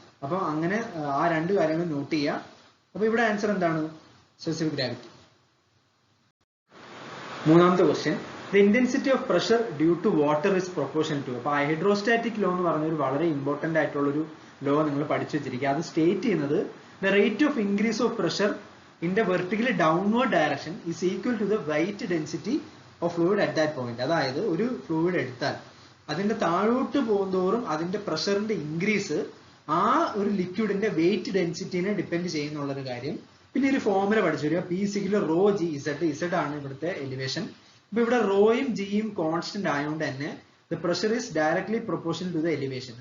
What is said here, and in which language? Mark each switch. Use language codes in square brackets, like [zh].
[ml] അപ്പൊ അങ്ങനെ ആ 2 കാര്യങ്ങൾ നോട്ട് ചെയ്യുക. അപ്പൊ ഇവിടെ ആൻസർ എന്താണ്? Specific gravity. [en] മൂന്നാമത്തെ question, the intensity of pressure due to water is proportion to. [ml] അപ്പൊ ഹൈഡ്രോസ്റ്റാറ്റിക് ലോ എന്ന് പറഞ്ഞ ഒരു വളരെ ഇമ്പോർട്ടന്റ് ആയിട്ടുള്ള ഒരു ലോ നിങ്ങൾ പഠിച്ചു വെച്ചിരിക്കുക. അത് സ്റ്റേറ്റ് ചെയ്യുന്നത് [en] The rate of increase of pressure in the vertically downward direction is equal to the weight density of fluid at that point. [ml] അതായത് ഒരു ഫ്ലൂയിഡ് എടുത്താൽ അതിന്റെ താഴോട്ട് പോകുന്തോറും അതിന്റെ പ്രഷറിന്റെ ഇൻക്രീസ് ആ ഒരു ലിക്വിഡിന്റെ വെയിറ്റ് ഡെൻസിറ്റിനെ ഡിപ്പെൻഡ് ചെയ്യുന്നുള്ളൊരു കാര്യം. പിന്നെ ഒരു ഫോർമുല പഠിച്ചു വരിക, P = raw G Z. Z ആണ് ഇവിടുത്തെ എലിവേഷൻ. അപ്പൊ ഇവിടെ റോയും ജിയും കോൺസ്റ്റന്റ് ആയതുകൊണ്ട് തന്നെ [en] The pressure is directly proportional to the elevation.